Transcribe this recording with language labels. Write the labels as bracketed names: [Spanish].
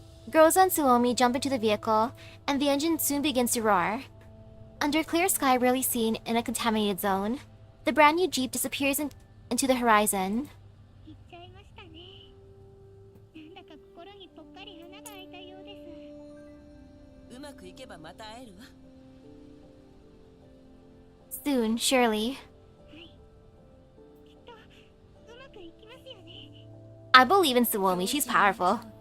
[English] Girls and Suomi jump into the vehicle, and the engine soon begins to roar. Under a clear sky rarely seen in a contaminated zone, the brand new Jeep disappears into the horizon. [Japanese] 行っちゃいましたね。なんだか心にぽっかり穴が開いたようです。うまくいけばまた会えるわ。 [English] Soon, surely. [Japanese] はい、きっとうまくいきますよ。 [English] I believe in Suomi, she's powerful.